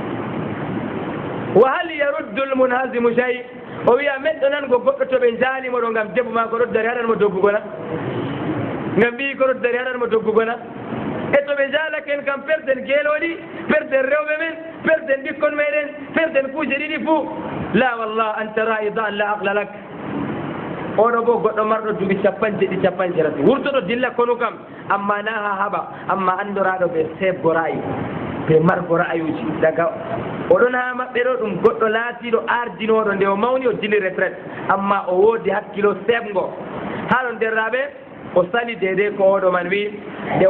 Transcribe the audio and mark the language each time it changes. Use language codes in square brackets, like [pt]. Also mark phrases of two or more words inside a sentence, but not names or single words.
[ar] وهل يرد المنهزم شيء [ff] o wiya meɗɗo nango goɗɗo to ɓe jaalimo ɗo ngam debbo ma ko ɗo dari haɗanmo doggugona ngam mbi ko ɗo dari haɗanmo doggugona e to ɓe jaalaken kam perden geeloɗi perden rewɓe men perden ɓikkon meɗen perden kuuje ɗiɗi fuu [ar] لا والله أنت رائدا لا عقل لك [ff] oɗo bo goɗɗo marɗo duuɓi 50 wurtoɗo dilla konu kam amma na ha haɓa amma andoraɗo ɓe sebgo ra'ayi ɓe margo ra'ayuji daga oɗon ha maɓɓe ɗo ɗum goɗɗo laatiɗo ardinoɗo nde o mawni o dili retraite amma o woodi hakkilo sebgo haɗon derraɓe o sali deydey ko oɗo man wi nde